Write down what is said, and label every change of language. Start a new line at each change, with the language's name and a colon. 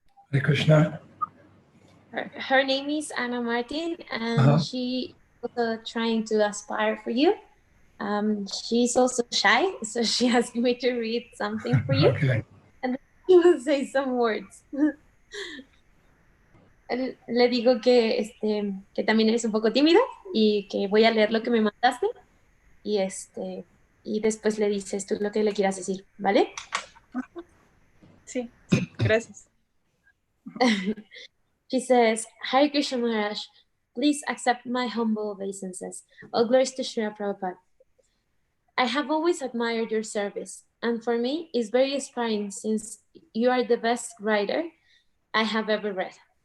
English: Hare Krishna. Her name is Ana Martin, and she also trying to aspire for you. She's also shy, so she asked me to read something for you. Okay. And she will say some words.
Spanish: Le digo que también eres un poco tímida y que voy a leer lo que me mandaste y después le dices tú lo que le quieras decir, ¿vale? Sí, gracias.
English: She says, "Hare Krishna Maharaj, please accept my humble obeisances. All glories to Srila Prabhupada. I have always admired your service, and for me, it's very inspiring since you are the best writer I have ever read.